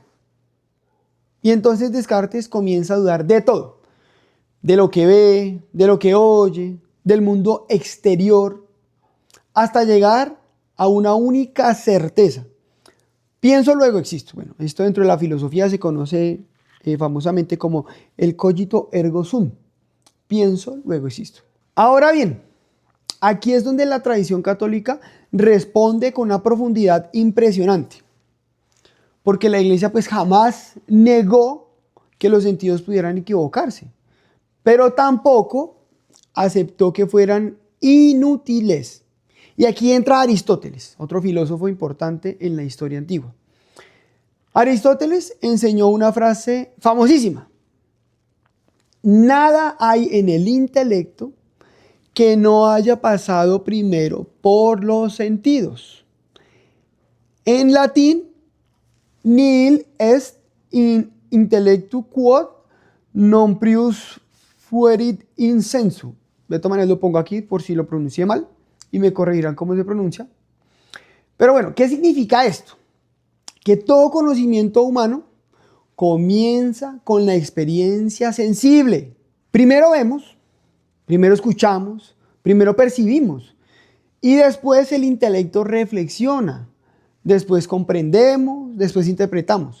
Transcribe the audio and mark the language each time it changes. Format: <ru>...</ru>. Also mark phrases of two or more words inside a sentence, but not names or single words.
<es>Y entonces Descartes comienza a dudar de todo, de lo que ve, de lo que oye, del mundo exterior, hasta llegar a una única certeza. Pienso, luego existo. Bueno, esto dentro de la filosofía se conoce famosamente como el</es> <la>cogito ergo sum.</la> <es>Pienso, luego existo. Ahora bien, aquí es donde la tradición católica responde con una profundidad impresionante. Porque la iglesia pues jamás negó que los sentidos pudieran equivocarse, pero tampoco aceptó que fueran inútiles. Y aquí entra Aristóteles, otro filósofo importante en la historia antigua. Aristóteles enseñó una frase famosísima. Nada hay en el intelecto que no haya pasado primero por los sentidos. En latín,</es> <la>nihil est in intellectu quod non prius fuerit insensu.</la> <es>De todas maneras lo pongo aquí por si lo pronuncié mal y me corregirán cómo se pronuncia. Pero bueno, ¿qué significa esto? Que todo conocimiento humano comienza con la experiencia sensible. Primero vemos, primero escuchamos, primero percibimos y después el intelecto reflexiona, después comprendemos, después interpretamos.</es>